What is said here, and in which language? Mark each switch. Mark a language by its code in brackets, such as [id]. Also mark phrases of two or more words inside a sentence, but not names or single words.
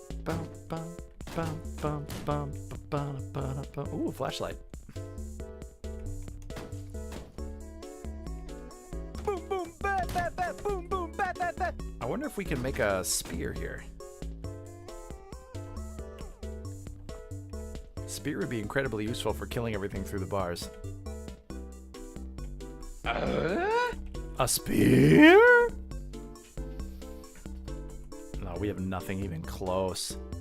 [en] Ooh, flashlight. Boom, boom, bat, bat, bat, boom, boom, bat, bat, bat. I wonder if we can make a spear here. Spear would be incredibly useful for killing everything through the bars. A spear? No, we have nothing even close.